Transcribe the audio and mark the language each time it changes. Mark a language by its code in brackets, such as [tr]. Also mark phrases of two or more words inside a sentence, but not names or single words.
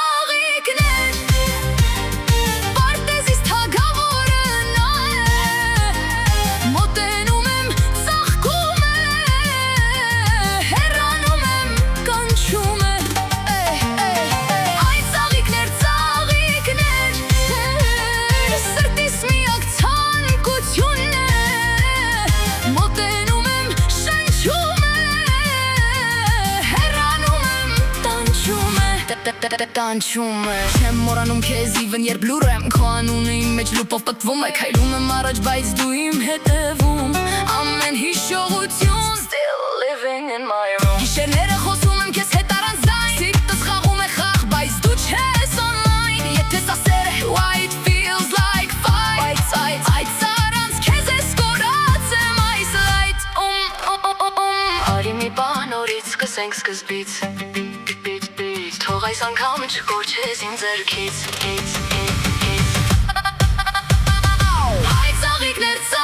[hy] պարտեզիս թագավորը նա է, մոտենում եմ, ծաղկում է, հեռանում եմ, կանչում է, այդ ծաղիկներ, սրտիս միակ ցանկությունն է, մոտենում եմ, շնչում է, հեռանում եմ, տանջում է, չեմ մոռանում քեզ even երբ լուռ եմ, քո անունը իմ մեջ լուպով պտվում է, քայլում եմ առաջ, բայց դու իմ հետևում, ամեն հիշողություն [en] still living in my room, [hy] գիշերները խոսում եմ քեզ հետ առանց ձայն, սիրտս խաղում է խաղ, բայց դու չես online, եթե սասեր է, [en] why it feels like fight, [hy] այդ առանց քեզ ես կորած եմ այս light, արի մի բան նորից սկսենք սկզբից, թող այս անգամ չկորչես իմ ձեռքից, այդ ծաղիկներ,